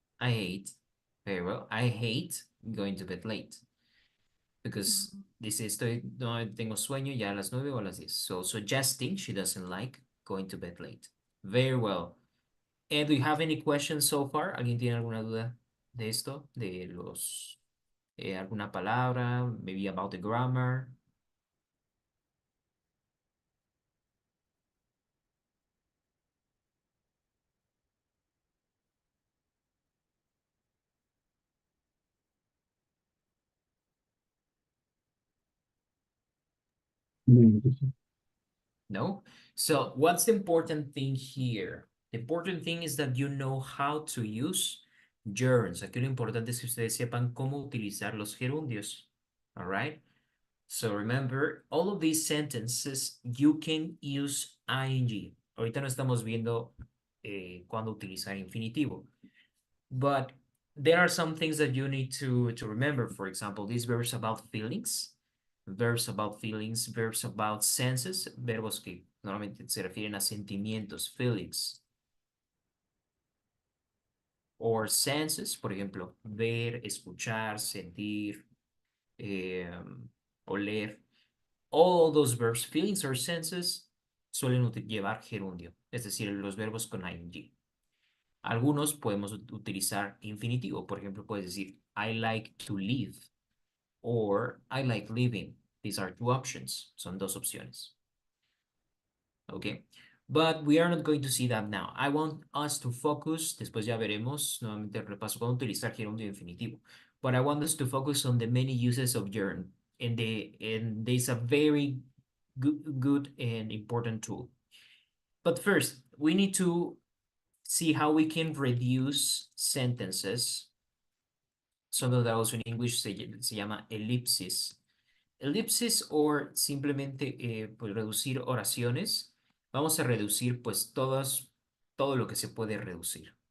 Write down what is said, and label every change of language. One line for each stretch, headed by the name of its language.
English: I hate, very well, I hate going to bed late.
Spanish: Because dice, no tengo sueño ya a las 9 o a las 10.
English: So suggesting she doesn't like going to bed late. Very well. And do you have any questions so far?
Spanish: ¿Alguien tiene alguna duda de esto? De los, alguna palabra,
English: maybe about the grammar? No? So what's the important thing here? The important thing is that you know how to use gerunds.
Spanish: Aquí lo importante es que ustedes sepan cómo utilizar los gerundios.
English: All right? So remember, all of these sentences, you can use ing.
Spanish: Ahorita no estamos viendo cuándo utilizar infinitivo.
English: But there are some things that you need to remember. For example, these verbs about feelings, verbs about senses,
Spanish: verbos que normalmente se refieren a sentimientos,
English: feelings. Or senses,
Spanish: por ejemplo, ver, escuchar, sentir, oler.
English: All those verbs, feelings or senses,
Spanish: suelen llevar gerundio, es decir, los verbos con ing. Algunos podemos utilizar infinitivo. Por ejemplo, puedes decir,
English: I like to live or I like living. These are two options.
Spanish: Son dos opciones.
English: Okay. But we are not going to see that now. I want us to focus,
Spanish: después ya veremos nuevamente el repaso cómo utilizar gerundio infinitivo.
English: But I want us to focus on the many uses of gerund. And there's a very good and important tool. But first, we need to see how we can reduce sentences. Some of those in English
Spanish: se llama
English: ellipsis.
Spanish: Ellipsis or simplemente pues, reducir oraciones. Vamos a reducir pues todo lo que se puede reducir.